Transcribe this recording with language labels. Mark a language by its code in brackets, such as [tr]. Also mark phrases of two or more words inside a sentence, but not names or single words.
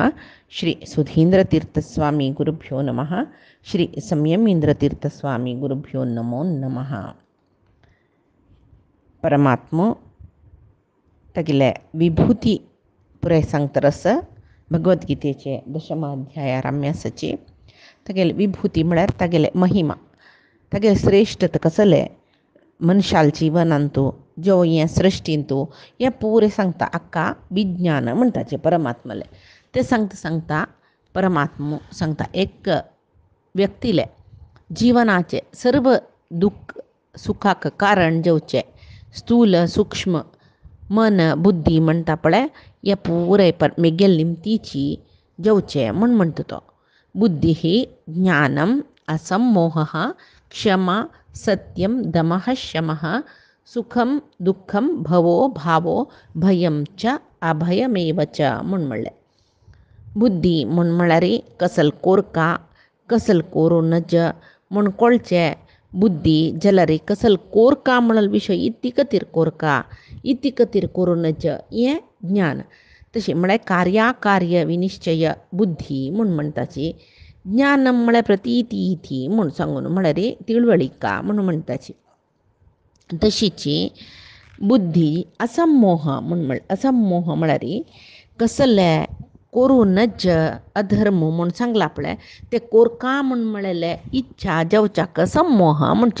[sa] श्री सुधींद्र तीर्थस्वामी गुरुभ्यो नमः। श्री संयमेंद्र तीर्थस्वामी गुरुभ्यो नमो नमः. [kok] परमात्म तगिले विभूती पुरे सांगतरस भगवद्गीतेचे 10वा अध्याय रम्यासचे तगेले विभूती म्हळ्यार तगेले महिमा तगेले श्रेष्ठत कसले मनशाल जीवनांतू जो हे सृष्टींतू हे पुरे सांगता अक्का विज्ञान म्हणटाचे परमात्मले ते सांगता परमात्म सांगता एक व्यक्तीले जीवनाचे सर्व दुःख सुखाक कारण जेवचे स्थूल सूक्ष्म मन बुद्धी म्हणटा पळय हे पुरे मेगेल निमतीची जेवचे म्हणटा तो बुद्धी ही [sa] ज्ञानम असमोह क्षमा सत्यम दमः शमः सुखम दुःखम भवो भावो भयम च अभयमेव च [kok] म्हणले. बुद्धी म्हळ्यारी कसल कोरका कसल कोरो नज म्हणकोळचे बुद्धी जलरी कसल कोरका म्हणल विषय इति कतीर कोरका इति कतीर कोरो नज हे ज्ञान तशी म्हळ्यार [sa] कार्याकार्य विनिश्चय [kok] बुद्धी म्हणटाची. ज्ञान म्हळ्यार प्रतीती इति म्हूण सांगून म्हळ्यार तिळवळिका म्हणटाची. तशीची बुद्धी असमोह असमोह म्हळ्यार कसले कोरू नज अधर्म म्हूण सांगला पळय ते कोरका म्हणलेले इच्छा जेवच्याक समोह म्हणचे.